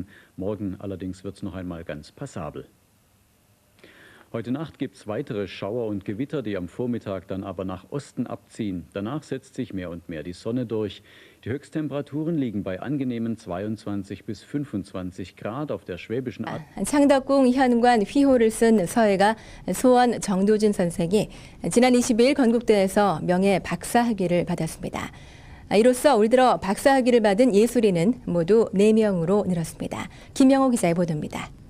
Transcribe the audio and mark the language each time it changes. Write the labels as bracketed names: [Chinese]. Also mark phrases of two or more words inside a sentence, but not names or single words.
[German] Morgen allerdings wird es noch einmal ganz passabel. Heute Nacht gibt es weitere Schauer und Gewitter, die am Vormittag dann aber nach Osten abziehen. Danach setzt sich mehr und mehr die Sonne durch. Die Höchsttemperaturen liegen bei angenehmen 22 bis 25 Grad auf der Schwäbischen Alb. [Korean] 창덕궁 현관 휘호를 쓴 서예가 소원 정도준 선생이 지난 22일 건국대에서 명예 박사학위를 받았습니다. 이로써 올 들어 박사학위를 받은 예술인은 모두 4명으로 늘었습니다. 김명호 기자의 보도입니다.